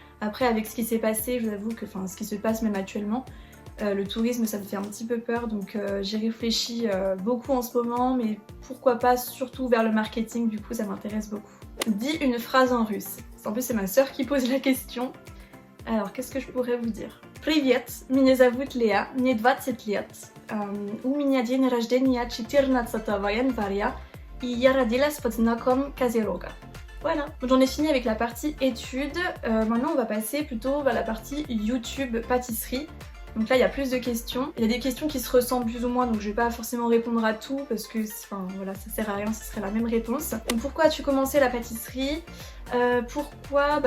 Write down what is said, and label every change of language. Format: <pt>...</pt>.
<fr>Après avec ce qui s'est passé, je vous avoue que, enfin ce qui se passe même actuellement, le tourisme ça me fait un petit peu peur donc j'y réfléchis beaucoup en ce moment, mais pourquoi pas surtout vers le marketing, du coup ça m'intéresse beaucoup. Dis une phrase en russe. En plus c'est ma soeur qui pose la question. Alors, qu'est-ce que je pourrais vous dire?</fr> <ru>Привет, меня зовут Леа, мне 20 лет. У меня день рождения 14 января, и я родилась под знаком Козерога.</ru> <fr>Voilà, j'en ai fini avec la partie études. Maintenant on va passer plutôt vers la partie YouTube pâtisserie. Donc là il y a plus de questions. Il y a des questions qui se ressemblent plus ou moins, donc je vais pas forcément répondre à tout parce que enfin voilà, ça sert à rien, ce serait la même réponse. Donc pourquoi as-tu commencé la pâtisserie? Pourquoi?</fr>